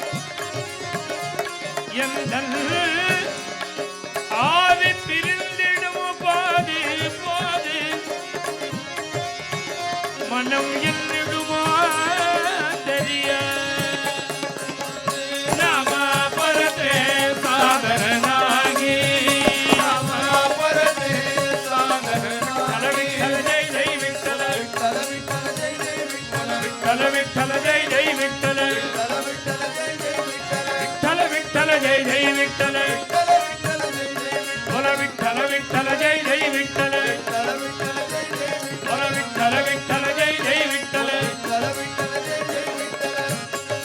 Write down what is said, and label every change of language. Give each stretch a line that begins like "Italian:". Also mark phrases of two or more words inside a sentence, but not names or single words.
Tamil: எந்த ஆவி பிரிந்திடும் போது போது மனம் என்னிடுமோ தெரிய
Marathi: नाम परते साधन नाही विठ्ठल जय जय विठ्ठल विठ्ठल विठ्ठल जय जय विठ्ठल बोला विठ्ठल विठ्ठल जय जय विठ्ठल बोला विठ्ठल विठ्ठल जय जय विठ्ठल